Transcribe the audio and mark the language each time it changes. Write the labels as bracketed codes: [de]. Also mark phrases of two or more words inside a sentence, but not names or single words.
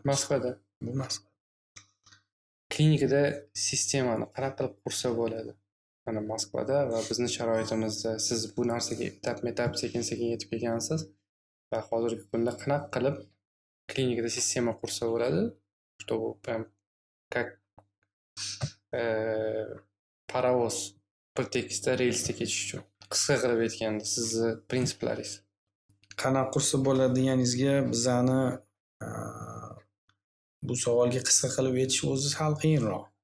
[uz] Moskvada. Bu Moskva. Klinikada sistemani qanaqa qilib qursa bo'ladi? Mana Moskvada va bizning sharoitimizda siz bu narsaga etap-etap sekin-sekin yetib kelgansiz va hozirgi kunda qanaqa qilib klinikada sistema qursa bo'ladi? [ru] Чтобы прям как [uz] parovoz bir tekisda relsda ketish uchun. Qisqa qilib aytganda sizni prinsiplaringiz. Qanaqa qursa bo'ladi deganingizga bizani bu savolga qisqa qilib aytish o'zi sal qiyinroq.